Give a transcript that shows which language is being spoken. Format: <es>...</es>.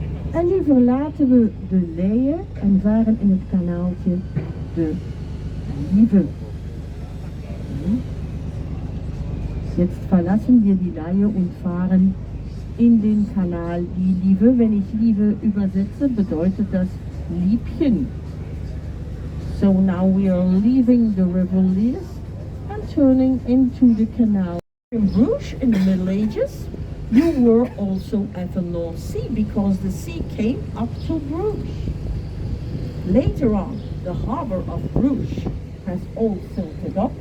<nl>En nu verlaten we de Leie en varen in het kanaaltje de Lieve.</nl> <de>Jetzt verlassen wir die Leie und fahren in den Kanal die Lieve. Wenn ich Lieve übersetze, bedeutet das Liebchen.</de> <en>So now we are leaving the river Lies and turning into the canal. In Bruges in the Middle Ages, you were also at the North Sea because the sea came up to Bruges. Later on, the harbor of Bruges has all silted up.</en>